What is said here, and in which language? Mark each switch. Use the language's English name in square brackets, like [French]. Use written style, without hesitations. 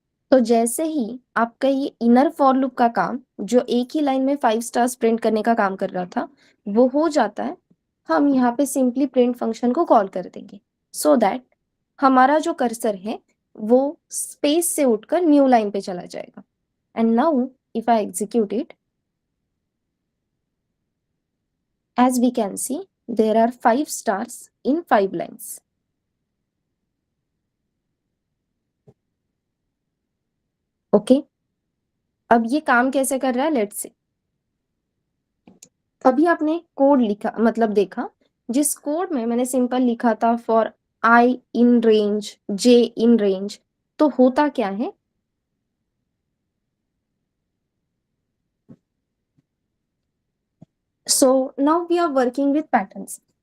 [Hindi] तो जैसे ही आपका ये इनर फॉर लूप का काम जो एक ही लाइन में 5 स्टार्स प्रिंट करने का काम कर रहा था वो हो जाता है, हम यहाँ पे सिंपली प्रिंट फंक्शन को कॉल कर देंगे सो दैट हमारा जो कर्सर है वो स्पेस से उठकर न्यू लाइन पे चला जाएगा। [English] And now if I execute it, as we can see there are 5 stars in 5 lines. [Hindi] Okay, अब ये काम कैसे कर रहा है लेट्स सी। अभी आपने कोड लिखा, मतलब देखा, जिस कोड में मैंने सिंपल लिखा था for i in range j in range, तो होता क्या है, [English] So now we are working with patterns.